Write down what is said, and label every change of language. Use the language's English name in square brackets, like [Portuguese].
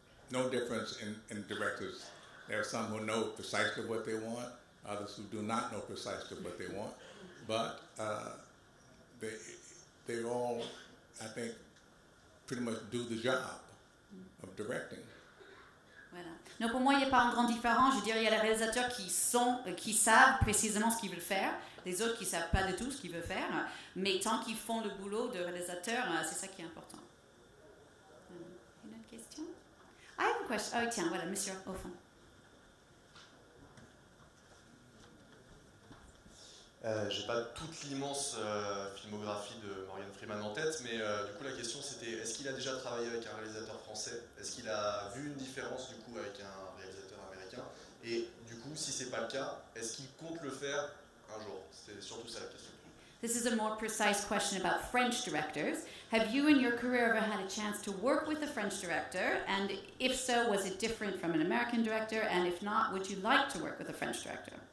[English] No difference in directors. There are some who know precisely what they want, others who do not know precisely what they want, but they all, I think, pretty much do the job of directing. [French] Voilà. Non, pour moi, il n'y a pas un grand différent. Je dirais, il y a les réalisateurs qui savent précisément ce qu'ils veulent faire, les autres qui ne savent pas du tout ce qu'ils veulent faire, mais tant qu'ils font le boulot de réalisateur, c'est ça qui est important. Une autre question? [English] I have a question. [French] Oh, tiens, voilà, monsieur, au fond. J'ai pas toute l'immense filmographie de Morgan Freeman en tête, mais du coup la question c'était est-ce qu'il a déjà travaillé avec un réalisateur français? Est-ce qu'il a vu une différence du coup avec un réalisateur américain? Et du coup, si c'est pas le cas, est-ce qu'il compte le faire un jour? C'est surtout ça la question. [English] This is a more precise question about French directors. Have you in your career ever had a chance to work with a French director? And if so, was it different from an American director? And if not, would you like to work with a French director?